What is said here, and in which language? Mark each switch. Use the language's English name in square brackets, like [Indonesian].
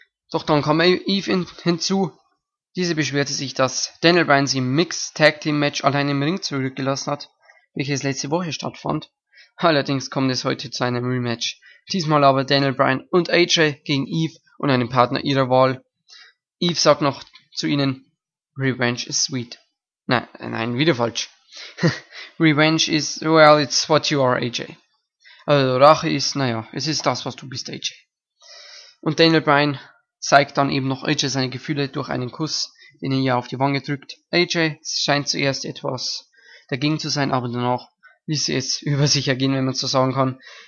[German] Doch dann kam Eve hinzu. Diese beschwerte sich, dass Daniel Bryan sie im Mixed Tag Team Match allein im Ring zurückgelassen hat, welches letzte Woche stattfand. Allerdings kommt es heute zu einem Rematch. Diesmal aber Daniel Bryan und AJ gegen Eve und einen Partner ihrer Wahl. Eve sagt noch zu ihnen, [English] Revenge is sweet. [German] Nein, nein, wieder falsch. [English] Revenge is, well, it's what you are, AJ. [German] Also Rache ist, naja, es ist das, was du bist, AJ. Und Daniel Bryan zeigt dann eben noch AJ seine Gefühle durch einen Kuss, den er ihr auf die Wange drückt. AJ scheint zuerst etwas dagegen zu sein, aber danach ließ sie es über sich ergehen, wenn man so sagen kann.